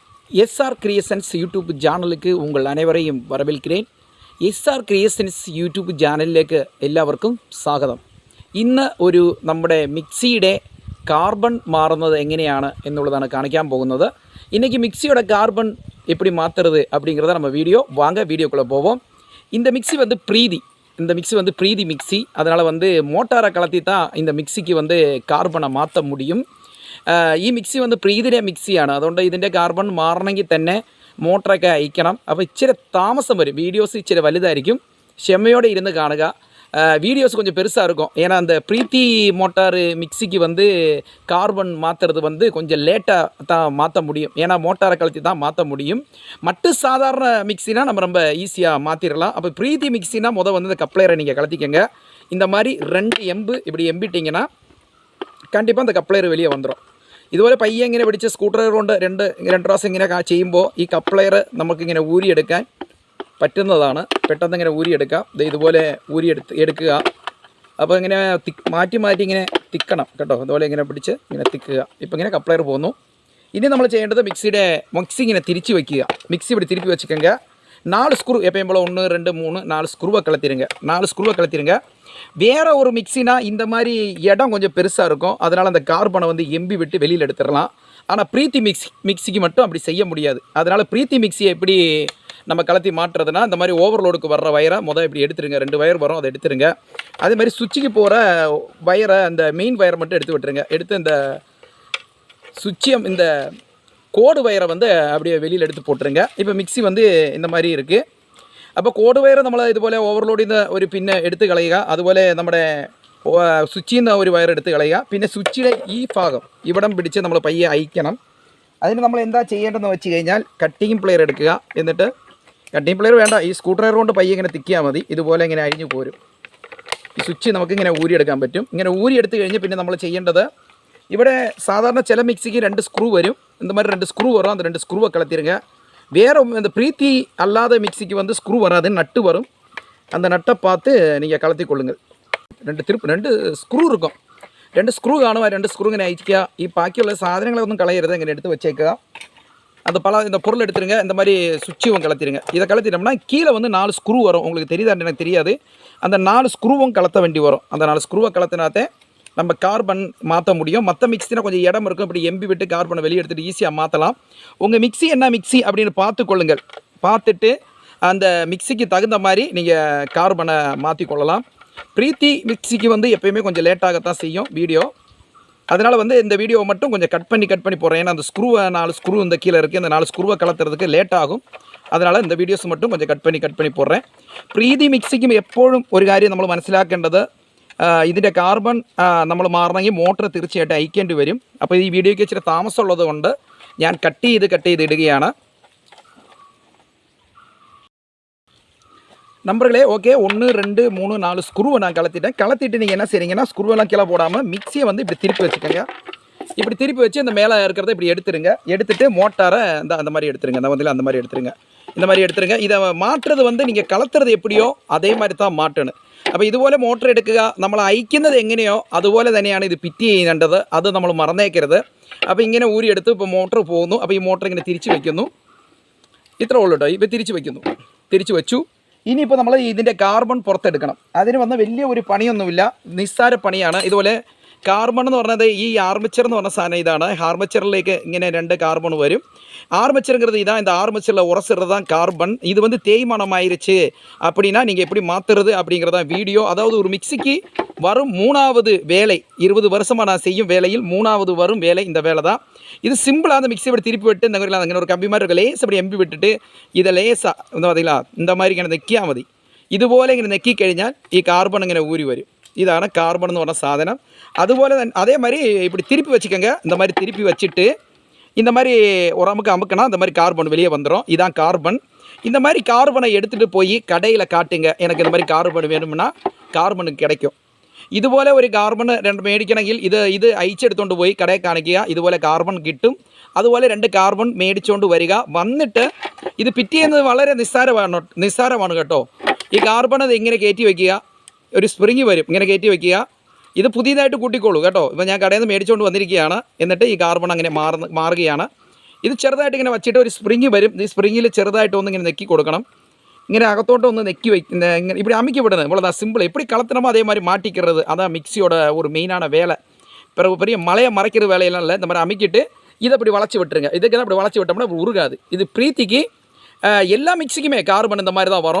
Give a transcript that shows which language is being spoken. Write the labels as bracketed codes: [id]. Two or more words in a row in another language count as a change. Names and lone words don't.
[ta] எஸ்ஆர் கிரியேஷன்ஸ் யூடியூப் சேனலுக்கு உங்கள் அனைவரையும் வரவேற்கிறேன். [ml] എസ്ആർ ക്രിയേഷൻസ് യൂട്യൂബ് ചാനലിലേക്ക് എല്ലാവർക്കും സ്വാഗതം. ഇന്ന് ഒരു നമ്മുടെ മിക്സിയുടെ കാർബൺ മാറുന്നത് എങ്ങനെയാണ് എന്നുള്ളതാണ് കാണിക്കാൻ പോകുന്നത്. [ta] இன்றைக்கி மிக்சியோட கார்பன் எப்படி மாற்றுறது அப்படிங்கிறத நம்ம வாங்க வீடியோக்குள்ளே போவோம். இந்த மிக்சி வந்து ப்ரீதி மிக்சி. அதனால் வந்து மோட்டாரை கலத்தி தான் இந்த மிக்சிக்கு வந்து [ml] കാർബണை മാറ്റ [ta] முடியும். [ml] ഈ മിക്സി வந்து പ്രീതിയുടെ മിക്സിയാണ്. അതുകൊണ്ട് ഇതിൻ്റെ കാർബൺ മാറണമെങ്കിൽ തന്നെ മോട്ടറൊക്കെ അയക്കണം. അപ്പോൾ ഇച്ചിരി താമസം വരും. വീഡിയോസ് ഇച്ചിരി വലുതായിരിക്കും. ക്ഷമയോടെ ഇരുന്ന് കാണുക. [ta] வீடியோஸ் கொஞ்சம் பெருசாக இருக்கும். ஏன்னா அந்த ப்ரீத்தி மோட்டார் மிக்சிக்கு வந்து கார்பன் மாற்றுறது வந்து கொஞ்சம் லேட்டாக தான் மாற்ற முடியும். ஏன்னா மோட்டாரை கழட்டி தான் மாற்ற முடியும். மற்ற சாதாரண மிக்சினா நம்ம ரொம்ப ஈஸியாக மாற்றிடலாம். அப்போ ப்ரீத்தி மிக்சினா வந்து இந்த கப்ளையரை நீங்கள் கலத்திக்கங்க. இந்த மாதிரி 2 எம்பு இப்படி எம்பிட்டிங்கன்னா കണ്ടിപ്പം அந்த കപ്ലയർ வெளியே வந்துடும். ഇതുപോലെ പയ്യെ ഇങ്ങനെ പിടിച്ച് സ്കൂട്ടർ കൊണ്ട് രണ്ട് പ്രാവശ്യം ഇങ്ങനെ ചെയ്യുമ്പോൾ ഈ കപ്ലയർ നമുക്കിങ്ങനെ ഊരിയെടുക്കാൻ പറ്റുന്നതാണ്. പെട്ടെന്ന് ഇങ്ങനെ ഊരിയെടുക്കാം. ഇതുപോലെ എടുക്കുക. അപ്പോൾ ഇങ്ങനെ മാറ്റി ഇങ്ങനെ തിക്കണം കേട്ടോ. അതുപോലെ ഇങ്ങനെ പിടിച്ച് ഇങ്ങനെ തിക്കുക. ഇപ്പോൾ ഇങ്ങനെ കപ്ലയർ പോകുന്നു. ഇനി നമ്മൾ ചെയ്യേണ്ടത് മിക്സി ഇങ്ങനെ തിരിച്ച് വയ്ക്കുക. മിക്സി இப்படி திருப்பி வச்சுக்கோங்க. 4 ஸ்க்ரூ எப்பயும் போல் 1 2 3 4 ஸ்க்ரூவை கலத்திடுங்க. வேறு ஒரு மிக்சினா இந்த மாதிரி இடம் கொஞ்சம் பெருசாக இருக்கும். அதனால் அந்த கார்பனை வந்து எம்பி விட்டு வெளியில் எடுத்துடலாம். ஆனால் ப்ரீத்தி மிக்சிக்கு மட்டும் அப்படி செய்ய முடியாது. அதனால் ப்ரீத்தி மிக்சியை எப்படி நம்ம கலத்தி மாட்டுறதுனா, இந்த மாதிரி ஓவர்லோடுக்கு வர்ற வயரை இப்படி எடுத்துருங்க. 2 வயர் வரும், அதை எடுத்துருங்க. அதே மாதிரி சுவிட்சுக்கு போகிற வயரை, அந்த மெயின் வயரை மட்டும் எடுத்து விட்டுருங்க. எடுத்து இந்த சுவிட்சியம் இந்த கோடு வயரை வந்து அப்படியே வெளியில் எடுத்து போட்டுருங்க. இப்போ மிக்சி வந்து இந்த மாதிரி இருக்குது. [ml] അപ്പോൾ കോഡ് വയർ നമ്മൾ ഇതുപോലെ ഓവർലോഡിൽ നിന്ന് ഒരു പിന്നെ എടുത്ത് കളയുക. അതുപോലെ നമ്മുടെ സ്വിച്ചിൽ നിന്ന് ഒരു വയർ എടുത്ത് കളയുക. പിന്നെ സ്വിച്ചിലെ ഈ ഭാഗം ഇവിടം പിടിച്ച് നമ്മൾ പയ്യെ അയക്കണം. അതിന് നമ്മൾ എന്താ ചെയ്യേണ്ടതെന്ന് വെച്ച് കഴിഞ്ഞാൽ കട്ടിങ് പ്ലെയർ എടുക്കുക. എന്നിട്ട് കട്ടിങ് പ്ലെയർ വേണ്ട, ഈ സ്ക്രൂ ഡ്രൈവർ കൊണ്ട് പയ്യെ ഇങ്ങനെ തിക്കിയാൽ മതി. ഇതുപോലെ ഇങ്ങനെ അഴിഞ്ഞു പോരും. ഈ സ്വിച്ച് നമുക്കിങ്ങനെ ഊരിയെടുക്കാൻ പറ്റും. ഇങ്ങനെ ഊരിയെടുത്ത് കഴിഞ്ഞ് പിന്നെ നമ്മൾ ചെയ്യേണ്ടത്, ഇവിടെ സാധാരണ ചില മിക്സിക്ക് 2 സ്ക്രൂ വരും. [ta] இந்த மாதிரி 2 ஸ்க்ரூ வரும். அந்த 2 ஸ்க்ரூவை கலத்திடுங்க. வேறு இந்த ப்ரீத்தி அல்லாத மிக்சிக்கு வந்து ஸ்க்ரூ வராது, நட்டு வரும். அந்த நட்டை பார்த்து நீங்கள் கலத்தி கொள்ளுங்கள். 2 ஸ்க்ரூ இருக்கும். 2 ஸ்க்ரூ കാണുക. 2 ஸ்க்ரூ [ml] ഇങ്ങനെ അയക്കുക. ഈ ബാക്കിയുള്ള സാധനങ്ങളൊന്നും കളയരുത്. ഇങ്ങനെ എടുത്ത് വെച്ചേക്കുക. [ta] இந்த பொருள் எடுத்துருங்க. இந்த மாதிரி சுவிட்சும் கலத்திடுங்க. இதை கலத்திட்டோம்னா கீழே வந்து 4 ஸ்க்ரூ வரும். உங்களுக்கு தெரியுதான்னு எனக்கு தெரியாது. அந்த 4 ஸ்க்ரூவும் கலத்த வேண்டி வரும். அந்த 4 ஸ்க்ரூவை கலத்தினாத்தே நம்ம கார்பன் மாற்ற முடியும். மற்ற மிக்சினா கொஞ்சம் இடம் இருக்கும். இப்படி எம்பி விட்டு கார்பனை வெளியே எடுத்துகிட்டு ஈஸியாக மாற்றலாம். உங்கள் மிக்சி என்ன மிக்சி அப்படின்னு பார்த்துக்கொள்ளுங்கள். பார்த்துட்டு அந்த மிக்சிக்கு தகுந்த மாதிரி நீங்கள் கார்பனை மாற்றிக்கொள்ளலாம். ப்ரீத்தி மிக்சிக்கு வந்து எப்போயுமே கொஞ்சம் லேட்டாகத்தான் செய்யும் வீடியோ. அதனால் வந்து இந்த வீடியோவை மட்டும் கொஞ்சம் கட் பண்ணி போடுறேன். ஏன்னா அந்த ஸ்க்ரூவை 4 ஸ்க்ரூ இந்த கீழே இருக்குது. அந்த 4 ஸ்க்ரூவை கலத்துறதுக்கு லேட் ஆகும். அதனால் இந்த வீடியோஸ் மட்டும் கொஞ்சம் கட் பண்ணி போடுறேன். [ml] ப்ரீத்தி മിക്സിക്കും എപ്പോഴും ഒരു കാര്യം നമ്മൾ മനസ്സിലാക്കേണ്ടത്, ഇതിൻ്റെ കാർബൺ നമ്മൾ മാറണമെങ്കിൽ മോട്ടർ തീർച്ചയായിട്ടും അയക്കേണ്ടി വരും. അപ്പോൾ ഈ വീഡിയോയ്ക്ക് ഇച്ചിരി താമസമുള്ളത് കൊണ്ട് ഞാൻ കട്ട് ചെയ്ത് ഇടുകയാണ്. [ta] நம்பர்களே, ஓகே, 1 2 3 4 ஸ்க்ரூவை நான் கலத்திட்டு நீங்கள் என்ன செய்றீங்கன்னா, ஸ்க்ரூவெல்லாம் கீழே போடாமல் மிக்சியை வந்து இப்படி திருப்பி வச்சுக்கோங்க. இப்படி திருப்பி வச்சு இந்த மேலே இருக்கிறத இப்படி எடுத்துட்டு மோட்டாரை அந்த மாதிரி எடுத்துருங்க. அந்த மாதிரி எடுத்துருங்க. இதை மாற்றுறது வந்து நீங்கள் கலத்துறது எப்படியோ அதே மாதிரி தான் மாட்டணும். [ml] അപ്പോൾ ഇതുപോലെ മോട്ടർ എടുക്കുക. നമ്മൾ അയക്കുന്നത് എങ്ങനെയോ അതുപോലെ തന്നെയാണ് ഇത് ഫിറ്റ് ചെയ്യേണ്ടത്. അത് നമ്മൾ മറന്നേക്കരുത്. അപ്പോൾ ഇങ്ങനെ ഊരിയെടുത്ത് ഇപ്പോൾ മോട്ടർ പോകുന്നു. അപ്പോൾ ഈ മോട്ടർ ഇങ്ങനെ തിരിച്ച് വയ്ക്കുന്നു. ഇത്രേ ഉള്ളൂ കേട്ടോ. ഇപ്പോൾ തിരിച്ച് വെച്ചു. ഇനിയിപ്പോൾ നമ്മൾ ഇതിൻ്റെ കാർബൺ പുറത്തെടുക്കണം. അതിന് വന്ന വലിയ ഒരു പണിയൊന്നുമില്ല, നിസ്സാര പണിയാണ്. ഇതുപോലെ കാർബൺ എന്ന് പറഞ്ഞത് ഈ ആർമച്ചർ എന്ന് പറഞ്ഞ സാധനം ഇതാണ്. ആർമച്ചറിലേക്ക് ഇങ്ങനെ [ta] 2 கார்பன் வரும். ஆர்மச்சருங்கிறது இதான். இந்த ஆர்மச்சரில் உரசுறது தான் கார்பன். இது வந்து தேய்மானம் ஆயிடுச்சு அப்படின்னா நீங்கள் எப்படி மாற்றுறது அப்படிங்கிறதான் வீடியோ. அதாவது ஒரு மிக்சிக்கு வரும் 3வது வேலை, 20 வருஷமாக நான் செய்யும் வேலையில் 3வது வரும் வேலை இந்த வேலை தான். இது சிம்பிளாக அந்த மிக்சி இப்படி திருப்பி விட்டு இந்த மாதிரி அங்கே ஒரு கம்பி மாதிரி இருக்க லேஸ் அப்படி எம்பி விட்டுட்டு இதை லேஸாக பார்த்தீங்களா, இந்த மாதிரி [ml] ഇങ്ങനെ നെക്കിയാൽ മതി. ഇതുപോലെ ഇങ്ങനെ നെക്കി കഴിഞ്ഞാൽ ഈ കാർബൺ ഇങ്ങനെ ഊരി വരും. ഇതാണ് കാർബൺ എന്ന് പറഞ്ഞ സാധനം. അതുപോലെ തന്നെ അതേ [ta] மாதிரி இப்படி திருப்பி வச்சுக்கோங்க. இந்த மாதிரி திருப்பி வச்சுட்டு இந்த மாதிரி ஒரு அமுக்குனா இந்த மாதிரி கார்பன் வெளியே வந்துடும். இதான் கார்பன். இந்த மாதிரி கார்பனை எடுத்துகிட்டு போய் கடையில் காட்டுங்க. எனக்கு இந்த மாதிரி கார்பன் வேணும்னா கார்பனுக்கு கிடைக்கும். [ml] ഇതുപോലെ ഒരു കാർബൺ 2 മേടിക്കണമെങ്കിൽ ഇത് അയച്ചെടുത്തുകൊണ്ട് പോയി കടയിൽ കാണിക്കുക. ഇതുപോലെ കാർബൺ കിട്ടും. അതുപോലെ 2 കാർബൺ മേടിച്ചുകൊണ്ട് വരിക. വന്നിട്ട് ഇത് ഫിറ്റ് ചെയ്യുന്നത് വളരെ നിസ്സാരമാണ് കേട്ടോ. ഈ കാർബൺ അത് ഇങ്ങനെ കയറ്റി വയ്ക്കുക. ഒരു സ്പ്രിങ് വരും, ഇങ്ങനെ കയറ്റി വയ്ക്കുക. ഇത് പുതിയതായിട്ട് കൂട്ടിക്കോളൂ കേട്ടോ. ഇപ്പോൾ ഞാൻ കടയിൽ നിന്ന് മേടിച്ചുകൊണ്ട് വന്നിരിക്കുകയാണ്. എന്നിട്ട് ഈ കാർബൺ അങ്ങനെ മാറുകയാണ്. ഇത് ചെറുതായിട്ട് ഇങ്ങനെ വെച്ചിട്ട് ഒരു സ്പ്രിങ് വരും. ഈ സ്പ്രിങ്ങിൽ ചെറുതായിട്ടൊന്ന് ഇങ്ങനെ നെക്കി കൊടുക്കണം. [ta] இங்கே அகத்தோட்ட வந்து நெக்கி இந்த இங்கே இப்படி அமைக்க விடணும். இவ்வளோதான் சிம்பிள். எப்படி கலத்துனமோ அதே மாதிரி மாட்டிக்கிறது. அதான் மிக்சியோட ஒரு மெயினான வேலை. பிறகு பெரிய மலையை மறைக்கிற வேலையெல்லாம் இல்லை. இந்த மாதிரி அமைக்கிட்டு இதை அப்படி வளைச்சி விட்டுருங்க. இதுக்கு தான் அப்படி வளைச்சி விட்டோம்னா உருகாது. இது பிரீத்திக்கு எல்லா மிக்சிக்குமே கார்பன் இந்த மாதிரி தான் வரும்.